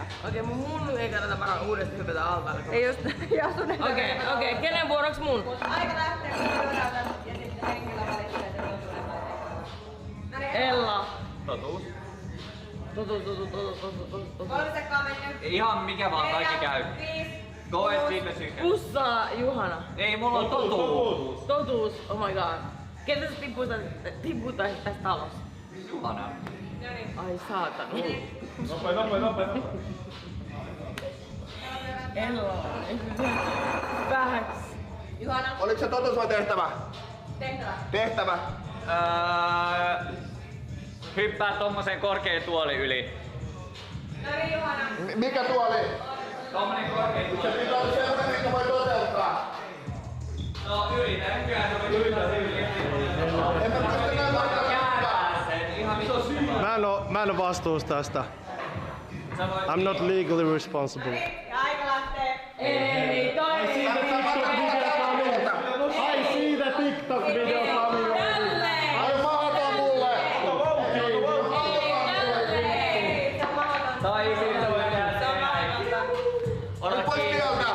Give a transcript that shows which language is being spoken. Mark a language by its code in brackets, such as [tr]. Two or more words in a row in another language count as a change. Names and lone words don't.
[fi] Okei, mun hullu ei kannata varaa uudestaan hypätä altaalle. Ei just, jos sun ei Okei, kenen vuoroks mun? Aika lähtee, kun pyöräytät ja sitten henkilö valitsee sen totuuden. No niin, Ella. Totuus. Totuus. 3 sekkaa mennyt. Ihan mikä vaan, kaikki käy. 5, [en] Go and sleep as you can. [fi] Pussaa Juhana. Ei, mulla on totuus. Totuus, [en] oh my god. [fi] Ketä sä tipputtaisit tästä talosta? Juhana. no niin. Ai saatana. Nopea. Ella, vähäks. Juhana, Oliko se totuus vai tehtävä? tehtävä. Tehtävä. Hyppää tommosen korkean tuoli yli. No niin, Juhana. Mikä tuoli? Tommonen korkein tuoli. Se pitää olla semmonen, minkä voi toteuttaa. No yritän, kyllä se voi yritää. En mä pysty näin Mä en oo vastuus tästä. [en] I'm not legally responsible. [fi] Aika lähtee. Ei, toi Ai siitä TikTok-video Samilla. Ai mahdoton mulle! Tai siitä voi tehdä Nyt pois tieltä!